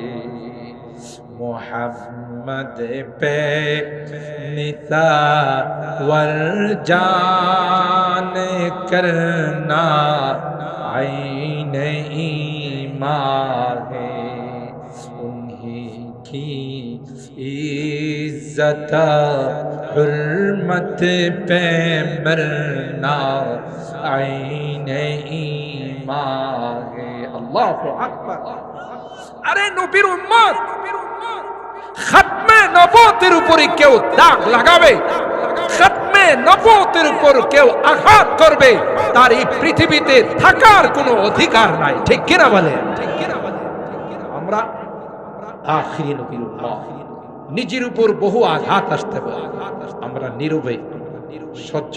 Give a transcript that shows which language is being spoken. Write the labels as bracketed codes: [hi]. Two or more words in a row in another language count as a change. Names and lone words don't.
[ur] محمد پہ نثار جان کرنا عین ایمان ہے انہی کی عزت حرمت پہ مرنا عین ایمان ہے اللہ اکبر [bn] আরে নবীর উম্মত খাতমে নবুয়তের উপরে কেউ দাগ লাগাবে খাতমে নবুয়তের উপর কেউ আঘাত করবে তার এই পৃথিবীতে থাকার কোনো অধিকার নাই ঠিক কি না বলেন আমরা আখিরি নবীর উম্মত নিজের উপর বহু আঘাত আসতে পারে আমরা নীরবে সহ্য